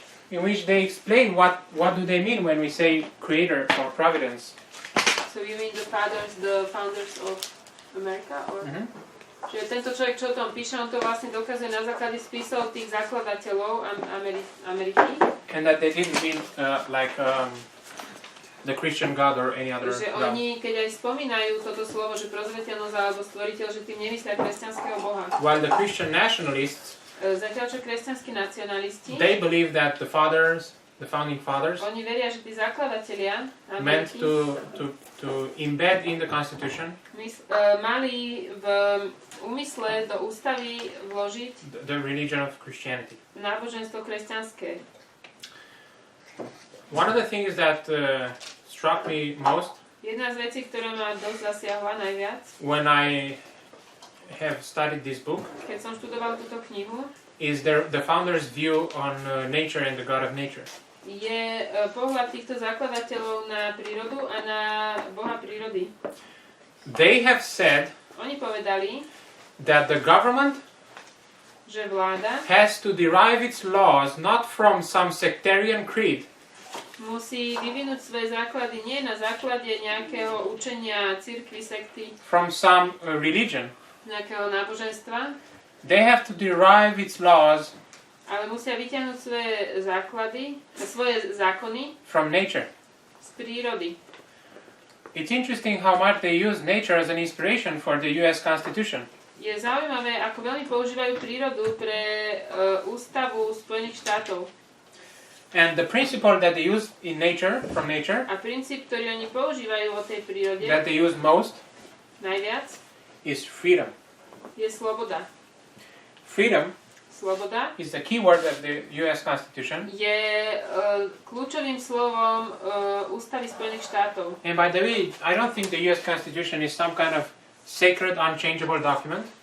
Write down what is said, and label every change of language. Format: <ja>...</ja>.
<en>In which they explain what do they mean when we say creator or providence. So you mean the founders of America? Or? Mm-hmm.</en> <sk>Čiže tento človek, čo o tom píše, on to vlastne dokazuje na základe spisov tých zakladateľov Ameriky.</sk> <en>And that they didn't mean the Christian God or any other</en> <sk>Že</sk> <en>God.</en> <sk>oni, keď aj spomínajú toto slovo, že prozreteľnosť alebo stvoriteľ, že tým nemyslia kresťanského boha.</sk> <en>While the Christian nationalists,</en> <sk>Zatiaľ, čo kresťanskí nacionalisti,</sk> <en>they believe that the founding fathers,</en> <sk>oni veria, že tí zakladatelia</sk> <en>meant</en> <sk>Ameriky</sk> <en>to embed in the Constitution</en> <sk>mali v úmysle do ústavy vložiť</sk> <en>the religion of Christianity.</en> <sk>náboženstvo kresťanské.</sk> <en>One of the things that struck me most</en> <sk>Jedna z vecí, ktorá ma dosť zasiahla najviac,</sk> <en>when I have studied this book,</en> <sk>keď som študoval túto knihu,</sk> <en>is the founders' view on nature and the God of nature.</en> <sk>je pohľad týchto zakladateľov na prírodu a na Boha prírody.</sk> <en>They have said</en> <sk>Oni povedali,</sk> <en>that the government</en> <sk>že vláda</sk> <en>has to derive its laws not from some sectarian creed,</en> <sk>musí vyvinúť svoje základy nie na základe nejakého učenia cirkvi, sekty,</sk> <en>from some religion.</en> <sk>nejakého náboženstva,</sk> <en>They have to derive its laws</en> <sk>ale musia vyťahnuť svoje základy, svoje zákony</sk> <en>from nature.</en> <sk>z prírody.</sk> <en>It's interesting how much they use nature as an inspiration for the US Constitution.</en> <sk>Je zaujímavé, ako veľmi používajú prírodu pre ústavu Spojených štátov.</sk> <en>And the principle that they use in nature, from nature,</en> <sk>A princíp, ktorý oni používajú o tej prírode</sk> <en>that they use most,</en> <sk>najviac,</sk> <en>is freedom.</en> <sk>je sloboda.</sk> <en>Freedom</en> <sk>Sloboda</sk> <en>is the key word of the US Constitution.</en> <sk>je kľúčovým slovom ústavy Spojených štátov.</sk> <en>And by the way, I don't think the US Constitution is some kind of sacred, unchangeable document.</en>